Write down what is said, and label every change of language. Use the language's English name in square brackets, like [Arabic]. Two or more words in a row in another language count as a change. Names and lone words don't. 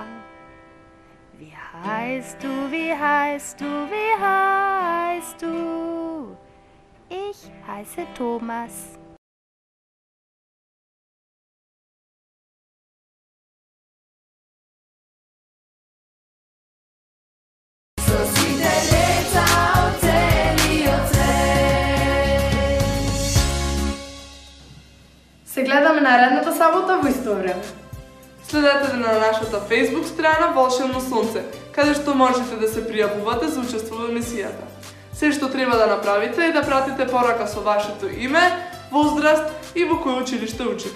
[German] Wie heißt du, wie heißt du, wie heißt du? Ich heiße Thomas. [Macedonian] Со сите деца од целио свет. Се гледаме наредната сабота во исто време. Следете на нашата Facebook страна Волшебно сонце, каде што можете да се пријавувате за учество во емисијата. Се што треба да направите е да пратите порака со вашето име, возраст и во кој училиште учите.